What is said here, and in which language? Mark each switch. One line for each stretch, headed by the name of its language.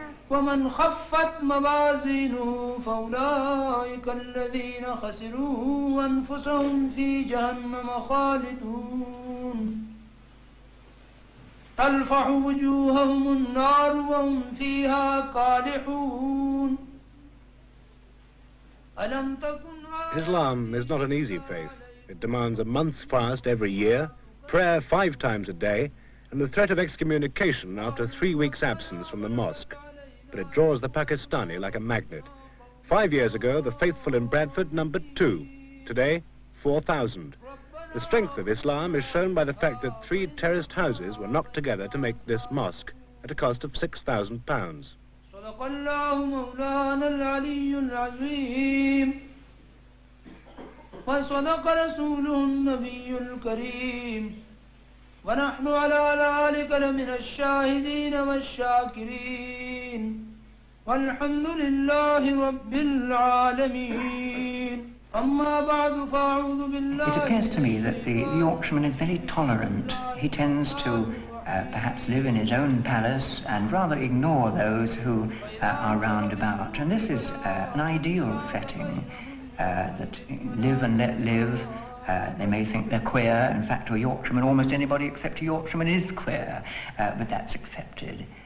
Arabic: ومن خفت موازينه فأولئك الذين خسروا أنفسهم في جهنم خالدون تلفح وجوههم النار وهم فيها كالحون ألم تكن
English: Islam is not an easy faith. It demands a month's fast every year, prayer 5 times a day, and the threat of excommunication after 3 weeks' absence from the mosque. But it draws the Pakistani like a magnet. 5 years ago, the faithful in Bradford numbered 2. Today, 4,000. The strength of Islam is shown by the fact that 3 terraced houses were knocked together to make this mosque at a cost of £6,000.
Arabic: صدق الله مولانا العلي العظيم وصدق رسوله النبي الكريم ونحن على ذلك لمن الشاهدين والشاكرين والحمد لله رب العالمين أما بعد فأعوذ بالله.
English: It appears to me that the Yorkshireman is very tolerant. He tends to perhaps live in his own palace and rather ignore those who are round about. And this is an ideal setting, that live and let live. They may think they're queer. In fact, to a Yorkshireman, almost anybody except a Yorkshireman is queer, but that's accepted.